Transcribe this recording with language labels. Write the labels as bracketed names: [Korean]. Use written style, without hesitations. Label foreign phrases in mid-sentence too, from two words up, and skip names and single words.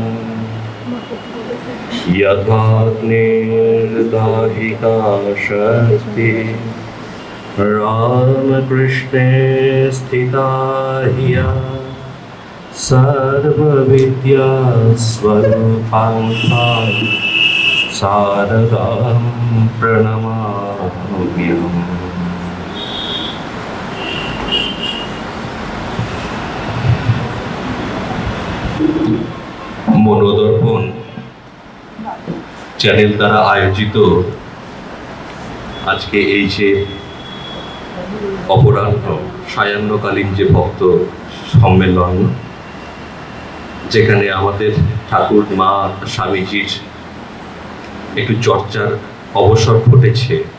[Sanskrit] यथाग्निर्दाहिता शक्तिः रामकृष्णे स्थिता ह्य सर्वविद्यास्वरूपां शारदां प्रणमाम्यहम्। [Bangla] মনোদর্পণ চ্যানেল দ্বারা আয়োজিত আজকে এই যে অপরাহ্ন সায়াহ্নকালীন যে ভক্ত সম্মেলন, যেখানে আমাদের ঠাকুর মা স্বামীজির একটু চর্চার অবসর ঘটেছে